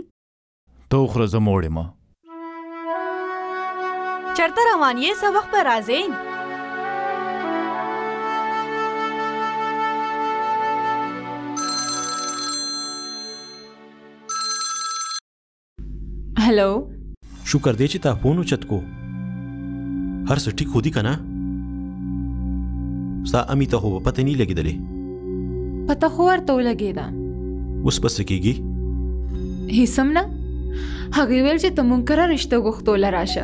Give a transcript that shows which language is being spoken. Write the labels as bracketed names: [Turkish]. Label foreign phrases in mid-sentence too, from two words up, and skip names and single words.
[Pashto] ته خو زه موړې ما چرته روان یې؟ څه وخت به راځئ؟ हेलो شکر دے چې تا فون اوچت کو. هر څه ټیک خو دي که نه؟ ستا امي ته خو به پته نه لګېدلې؟ پته خو ورته ولګېده. اوس به څه کېږي؟ هیڅ هم نه. هغې ویل چې ته مونږ کره رشته غوښتوله راشه.